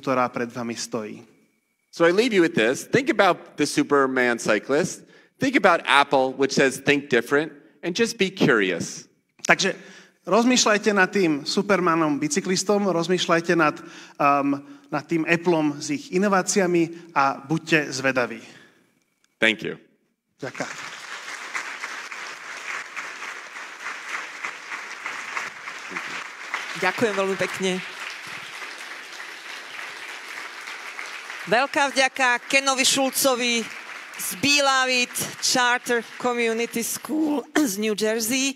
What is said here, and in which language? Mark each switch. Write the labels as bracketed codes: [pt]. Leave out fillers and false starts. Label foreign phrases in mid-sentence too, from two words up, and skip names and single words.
[sk] ktorá pred vami stojí. [en] So I leave you with this. Think about the Superman cyclist. Think about Apple, which says think different, and just be curious. [sk] Takže rozmýšľajte nad tým Supermanom bicyklistom, rozmýšľajte nad tým Appleom s ich inováciami a buďte zvedaví. [en] Thank you. [sk] Ďakujem. Ďakujem veľmi pekne. Veľká vďaka Kenovi Schulzovi z Beloved Charter Community School z New Jersey.